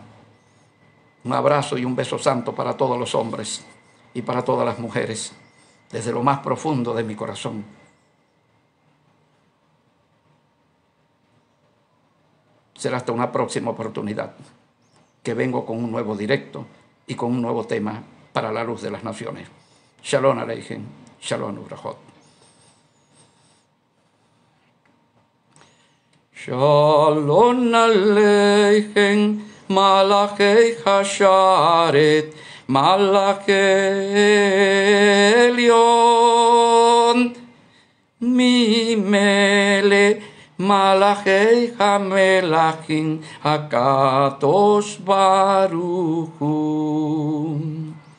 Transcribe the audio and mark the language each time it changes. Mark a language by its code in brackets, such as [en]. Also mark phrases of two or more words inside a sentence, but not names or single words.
[es] Un abrazo y un beso santo para todos los hombres y para todas las mujeres, desde lo más profundo de mi corazón. Será hasta una próxima oportunidad que vengo con un nuevo directo y con un nuevo tema para la luz de las naciones. [he] שלום עליכם, שלום וברכות. שלום עליכם, מלאכי השרת, מלאכי עליון, מימלה מלאכי המלכים הקדוש ברוך הוא.